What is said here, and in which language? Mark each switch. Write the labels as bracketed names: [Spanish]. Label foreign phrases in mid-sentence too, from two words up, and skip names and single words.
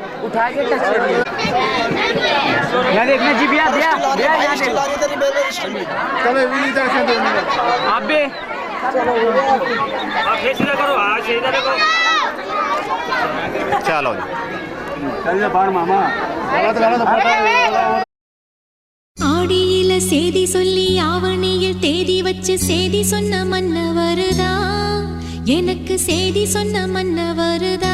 [Hindi] उठा के टच कर दिया। यहाँ देखना जी भैया भैया भैया यहाँ देख। चलो इधर से दो मिनट आप भी आप सीधा करो, हाँ सीधा देखो। चलो चलिए बाहर मामा [Tamil] ஆடியில சேதி சொல்லி ஆவணியில் தேதி வச்சு சேதி சொன்ன மன்னவருதா, எனக்கு சேதி சொன்ன மன்னவருதா.